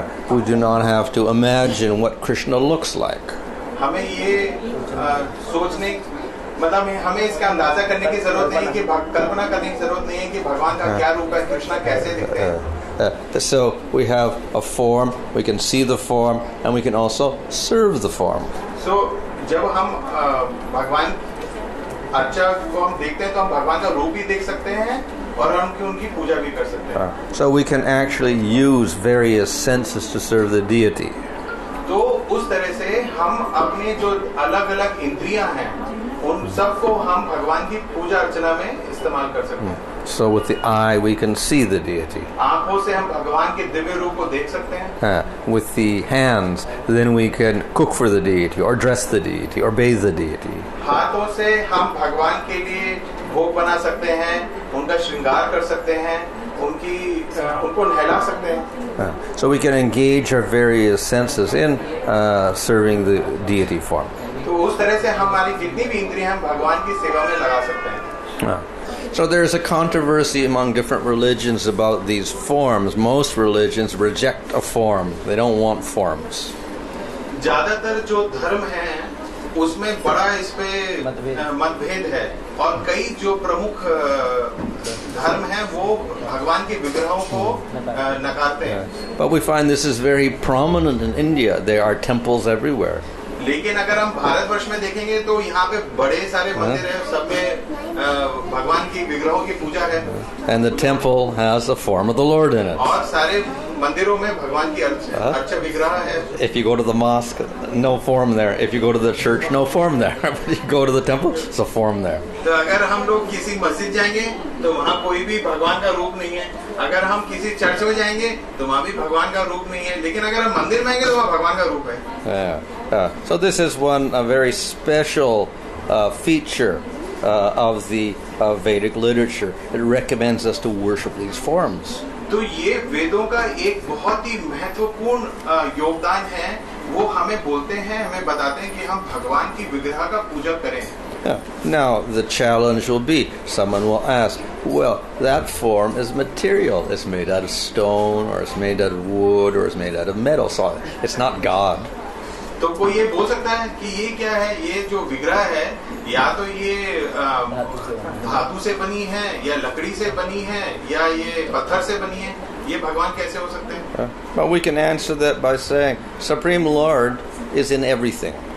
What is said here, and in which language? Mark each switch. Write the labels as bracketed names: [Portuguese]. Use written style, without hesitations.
[English] We do not have to imagine what Krishna looks like. [Hindi] हमें ये सोचने मतलब हमें इसका अंदाजा करने की जरूरत नहीं कि कल्पना करने की जरूरत नहीं है कि भगवान का क्या रूप है, कृष्णा कैसे दिखते हैं. [English] So we have a form, we can see the form, and we can also serve the form. [Hindi] So जब हम भगवान अर्चा को हम देखते हैं तो हम भगवान का रूप भी देख सकते हैं और हम उनकी पूजा भी कर सकते हैं. [English] So we can actually use various senses to serve the deity. [Hindi] तो उस तरह से हम अपने जो अलग-अलग इंद्रियां हैं उन सबको हम भगवान की पूजा अर्चना में इस्तेमाल कर सकते हैं. [English] So with the eye we can see the deity. [Hindi] आँखों से हम भगवान के दिव्य रूप को देख सकते हैं. [English] With the hands, then we can cook for the deity, or dress the deity, or bathe the deity. [Hindi] हाथों से हम भगवान के लिए भोग बना सकते हैं, उनका श्रृंगार कर सकते हैं, उनको नहला सकते हैं. [English] So we can engage our various senses in serving the deity form. [Hindi] तो उस तरह से हमारी जितनी भी इंद्रियां हम भगवान की सेवा में लगा सकते हैं. [English] So there's a controversy among different religions about these forms. Most religions reject a form. They don't want forms. [Hindi] ज्यादातर जो धर्म हैं उसमें बड़ा इस पे मतभेद है और कई जो प्रमुख धर्म हैं वो भगवान के विग्रहों को नकारते हैं. [English] But we find this is very prominent in India. There are temples everywhere. [Hindi] लेकिन अगर हम भारतवर्ष में देखेंगे तो यहाँ पे बड़े सारे मंदिर हैं, सब में भगवान की विग्रहों की पूजा है. [English] And the temple has the form of the Lord in it. [Hindi] और सारे मंदिरों में भगवान की अर्चा विग्रह है. [English] If you go to the mosque, no form there. If you go to the church, no form there. But if you go to the temple, it's a form there. [Hindi] तो अगर हम लोग किसी मस्जिद जाएंगे तो वहाँ कोई भी भगवान का रूप नहीं है. अगर हम किसी चर्च में जाएंगे तो वहाँ भी भगवान का रूप नहीं है. लेकिन अगर हम मंदिर में आएंगे तो वहाँ भगवान का रूप है. [English] So this is a very special feature of the Vedic literature. It recommends us to worship these forms. [Hindi] तो ये वेदों का एक बहुत ही महत्वपूर्ण योगदान है. वो हमें बोलते हैं, हमें बताते हैं कि हम भगवान की विग्रह का पूजा करें. [English] Now the challenge will be, someone will ask, well, that form is material. It's made out of stone, or it's made out of wood, or it's made out of metal. So it's not God. [Hindi] तो कोई ये बोल सकता है कि ये क्या है, ये जो विग्रह है या तो ये धातु से बनी है या लकड़ी से बनी है या ये पत्थर से बनी है, ये भगवान कैसे हो सकते हैं? [English] But we can answer that by saying, Supreme Lord is in everything.